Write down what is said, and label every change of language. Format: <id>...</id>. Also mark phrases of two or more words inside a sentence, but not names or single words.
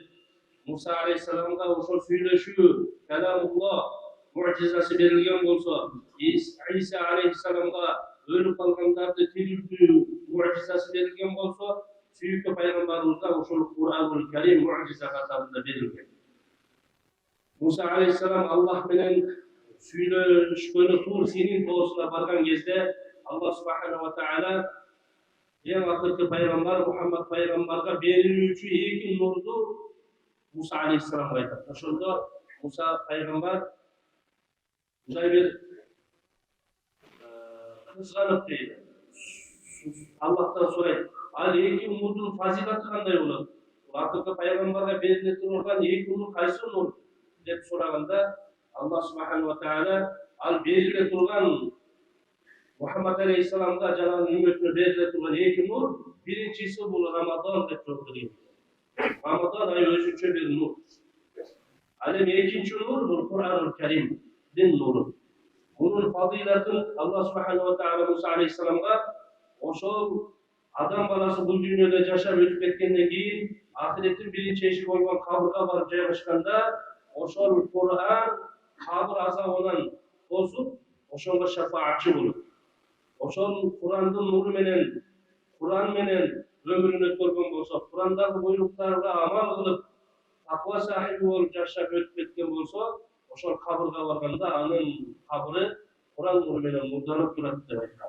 <ky>Муса алейхиссаламга ошол сүйлөшүү, каламуллах муъжизасы берилген болсо, Иса алейхиссаламга өлүп калгандарды тирилтүү муъжизасы берилген болсо, сүйүктүү пайгамбарыбызга ошол Кур'анул Карим муъжиза катарында берилген. Муса алейхиссалам Аллах менен сүйлөшкөнү Тур Синин тоосуна барган кезде Аллах</ky> <ar>سبحانه وتعالى</ar> <ky>эң акыркы пайгамбар Мухаммад пайгамбарга берилүүчү эки нурду Муса алейхиссаламга айтат. Ошондо Муса пайгамбар мындай бир кызганып дейт. Аллахтан сурайт, ал эки нурдун фазилаты кандай болот? Акыркы пайгамбарга бериле турган эки нур кайсы нур деп сураганда, Аллах</ky> <ar>سبحانه وتعالى</ar> <ky>ал бериле турган Мухаммад алейхиссаламга жана анын үммөтүнө бериле турган эки нур, биринчиси бул Рамазан деп жооп берген. Рамазан айы өзүнчө бир нур. Ал эми экинчи нур бул Кур'анул Каримдин нуру. Бунун фазилатын Аллах</ky> <ar>سبحانه وتعالى</ar> <ky>Муса алейхиссаламга ошол адам баласы бул дүйнөдө жашап өтүп кеткенден кийин ахиреттин биринчи эшиги болгон кабырга барып жайгашканда ошол Кур'ан кабыр азабынан тосуп ошонго шафаатчы болот. Ошол Кур'андын нуру менен, Кур'ан менен өмүрүн өткөргөн болсо, Кур'андагы буйруктарга амал кылып таква сахиби болуп жашап өтүп кеткен болсо, ошол кабырга барганда анын кабыры Кур'ан нуру менен нурданып турат деп айткан.</ky>